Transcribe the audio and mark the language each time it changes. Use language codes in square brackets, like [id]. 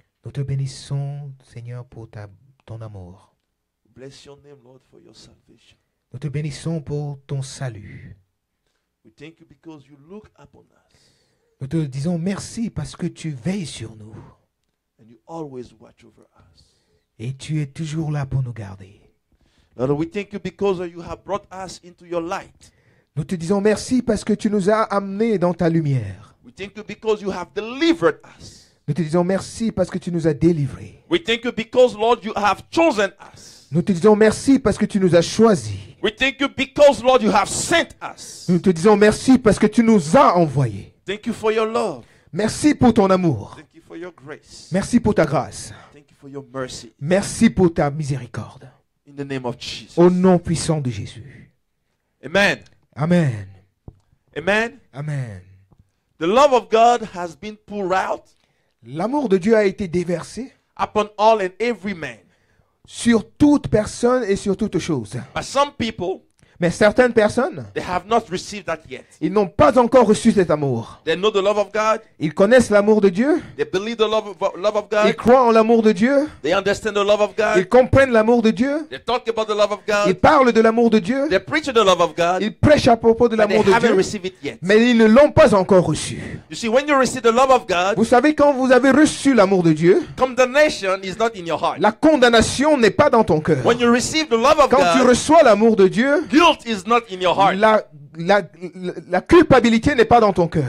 [fr] Nous te bénissons, Seigneur, pour ton amour. [en] Bless your name, Lord, for your salvation. [fr] Nous te bénissons pour ton salut. [en] We thank you because you look upon us [fr] Nous te disons merci parce que tu veilles sur nous. [en] and you always watch over us. [fr] Et tu es toujours là pour nous garder. [en] Lord, we thank you because you have brought us into your light. [fr] Nous te disons merci parce que tu nous as amenés dans ta lumière. [en] We thank you because you have delivered us. [fr] Nous te disons merci parce que tu nous as délivrés. [en] We thank you because, Lord, you have chosen us. [fr] Nous te disons merci parce que tu nous as choisis. [en] We thank you because, Lord, you have sent us. [fr] Nous te disons merci parce que tu nous as envoyés. [en] Thank you for your love. [fr] Merci pour ton amour. [en] Thank you for your grace. [fr] Merci pour ta grâce. [en] Thank you for your mercy. [fr] Merci pour ta miséricorde. [en] In the name of Jesus. [fr] Au nom puissant de Jésus. Amen. Amen. Amen. Amen. [en] The love of God has been poured out [fr] L'amour de Dieu a été déversé [en] upon all and every man. [fr] sur toute personne et sur toute chose. [en] But some people, [fr] Mais certaines personnes, [en] they have not received that yet. [fr] ils n'ont pas encore reçu cet amour. [en] They know the love of God. [fr] Ils connaissent l'amour de Dieu. [en] They believe the love of [fr] Ils [en] God. [fr] croient en l'amour de Dieu. [en] They understand the love of [fr] Ils [en] God. [fr] comprennent l'amour de Dieu. [en] They talk about the love of [fr] Ils [en] God. [fr] parlent de l'amour de Dieu. [en] They preach the love of God. [fr] Ils prêchent à propos de [en] But they [fr] l'amour de [en] haven't [fr] Dieu. [en] received it yet. [fr] Mais ils ne l'ont pas encore reçu. [en] You see, when you receive the love of God, [fr] Vous savez, quand vous avez reçu l'amour de Dieu, [en] condemnation is not in your heart. [fr] la condamnation n'est pas dans ton cœur. [en] When you receive the love of [fr] Quand tu [en] God, [fr] reçois l'amour de Dieu, [en] guilt is not in your heart. [fr] la culpabilité n'est pas dans ton cœur.